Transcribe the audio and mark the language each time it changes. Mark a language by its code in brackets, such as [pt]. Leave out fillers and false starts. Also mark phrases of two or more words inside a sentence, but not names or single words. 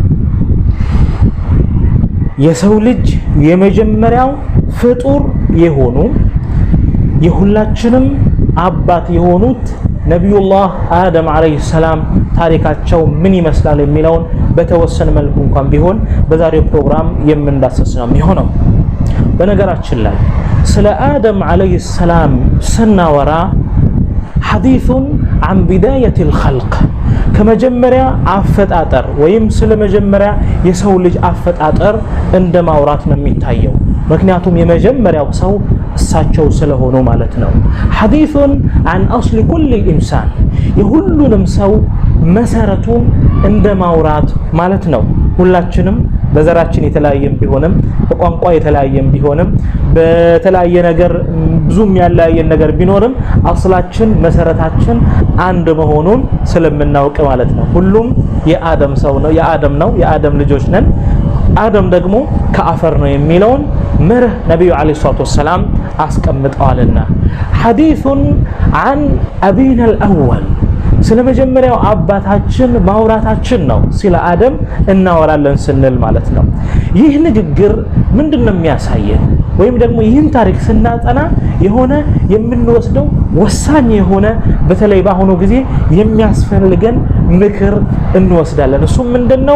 [am] የሰው ልጅ የመጀመሪያው ፍጡር የሆኑ የሁላችንም አባት የሆኑት ነቢዩላህ አደም [ar] عليه السلام [am] ታሪካቸው ምን ይመስላል የሚለውን በተወሰነ መልኩ እንኳን ቢሆን በዛሬው ፕሮግራም የምንዳሰስ ነው የሚሆነው። በነገራችን ላይ ስለ አደም [ar] عليه السلام [am] ስናወራ ሐዲሱን [ar] عن بداية الخلق [am] ከመጀመሪያ አፈጣጠር ወይም ስለ መጀመሪያ የሰው ልጅ አፈጣጠር እንደ ማውራት ነው የሚታየው። ምክንያቱም የመጀመሪያው ሰው እሳቸው ስለሆኑ ማለት ነው። ሐዲሱን [ar] عن أصل كل إنسان [am] የሁሉንም ሰው መሰረቱን እንደ ማውራት ማለት ነው። ሁላችንም በዘራችን የተለያየም ቢሆንም በቋንቋ የተለያየም ቢሆንም በተለያየ ነገር ብዙም ያለያየን ነገር ቢኖርም አስላችን መሰረታችን አንድ መሆኑን ስለምናውቅ ማለት ነው። ሁሉም የአደም ሰው ነው፣ የአደም ልጆች ነን። አደም ደግሞ ከአፈር ነው የሚለውን መርህ ነብዩ [ar] عليه الصلاة والسلام [am] አስቀምጠዋልና ሐዲሱን [ar] عن أبينا الأول [am] ስለ መጀመሪያው አባታችን ማውራታችን ነው። ስለ አደም እናወራለን ስንል ማለት ነው። ይህ ንግግር ምንድነው የሚያሳየን? ወይም ደግሞ ይህን ታሪክ ስናጠና የሆነ የምንወስደው ወሳኝ የሆነ በተለይ በአሁኑ ጊዜ የሚያስፈልገን ምክር እንወስዳለን። እሱም ምንድነው?